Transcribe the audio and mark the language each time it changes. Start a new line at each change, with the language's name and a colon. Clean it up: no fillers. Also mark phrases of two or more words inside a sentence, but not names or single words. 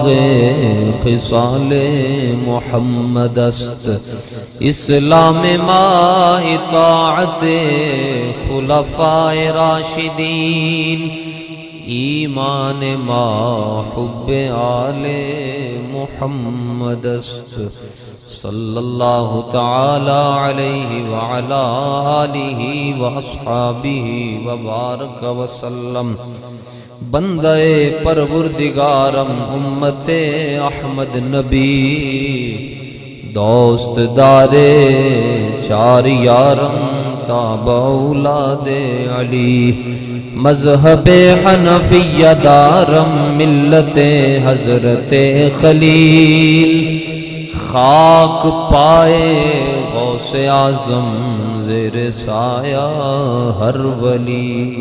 Persian: خصال محمد است اسلام ما اطاعت خلفاء راشدین ایمان ما حب آل محمد است
Arabic: صلی اللہ تعالی علیہ وعلا آلہ واصحابہ وبارک وسلم
Persian: بندہ پروردگارم امت احمد نبی دوست دار چار یارم تابع اولاد علی مذہب حنفیہ دارم ملت حضرت خلیل خاک پائے غوث اعظم زیر سایہ ہر ولی